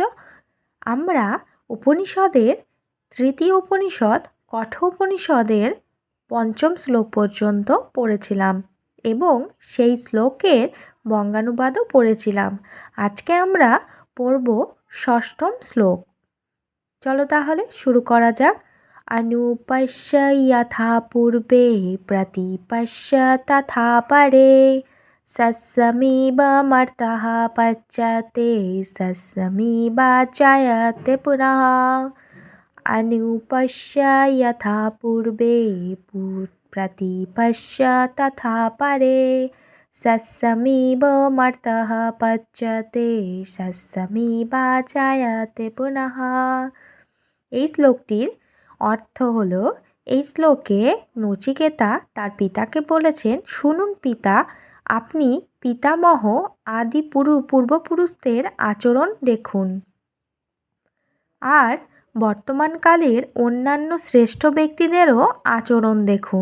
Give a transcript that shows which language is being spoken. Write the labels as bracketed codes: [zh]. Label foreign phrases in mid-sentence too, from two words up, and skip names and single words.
[bn] আমরা উপনিষদের তৃতীয় উপনিষদ কঠোপনিষদের পঞ্চম শ্লোক পর্যন্ত পড়েছিলাম এবং সেই শ্লোকের বঙ্গানুবাদও পড়েছিলাম। আজকে আমরা পড়ব ষষ্ঠম শ্লোক। চলো তাহলে শুরু করা যাক। [sa] अनुपश्य यथा पूर्वे प्रतिपश्य तथा परे सस्यमिबमर्थः पच्यते सस्यमिवाचायते पुनः। अनुपश्य यथा पूर्वे प्रतिपश्य तथा परे सस्यमिबमर्थः पच्यते सस्यमिवाचायते पुनः। [bn] এই শ্লোকটির অর্থ হলো, এই শ্লোকে নচিকেতা তার পিতাকে বলেছেন, শুনুন পিতা, আপনি পিতামহ আদি পূর্বপুরুষদের আচরণ দেখুন আর বর্তমানকালের অন্যান্য শ্রেষ্ঠ ব্যক্তিদেরও আচরণ দেখুন।